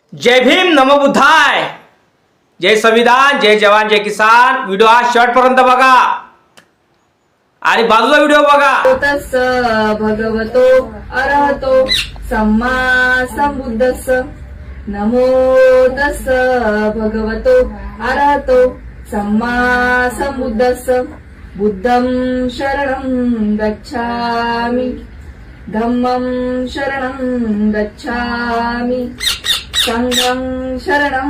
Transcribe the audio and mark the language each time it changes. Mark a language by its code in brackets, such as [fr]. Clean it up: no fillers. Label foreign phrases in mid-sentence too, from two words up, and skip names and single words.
[mr] जय भीम [pi] नमो बुद्धाय, [mr] जय संविधान, जय जवान, जय किसान। व्हिडिओ हा शेवटपर्यंत बघा आणि बाजूला व्हिडिओ बघा। [pi] तस् भगवतो अरहतो सम्मा संबुद्धस्स नमो तस् भगवतो अरहतो सम्मा संबुद्धस्स बुद्धं शरणं गच्छामि धम्मं शरणं गच्छामि संघं शरणं